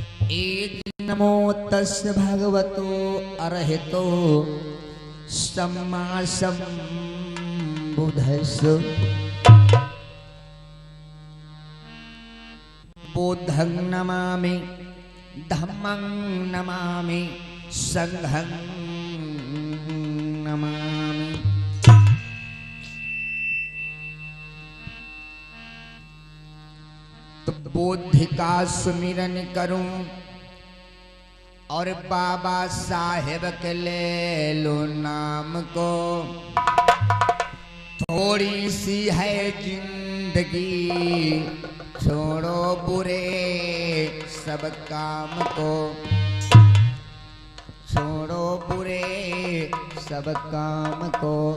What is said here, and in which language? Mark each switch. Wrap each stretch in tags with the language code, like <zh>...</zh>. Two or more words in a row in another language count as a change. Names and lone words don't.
<pi>नमो तस्य भगवतो अरहतो सम्मा सम्बुद्धस्स। बुद्धं नमामि धम्मं नमामि संघं नमामि।</pi> <hi>तो बुद्धि का सुमिरन करूं और बाबा साहेब के ले लो नाम को। थोड़ी सी है जिंदगी, छोड़ो बुरे सब काम को, छोड़ो बुरे सब काम को।</hi>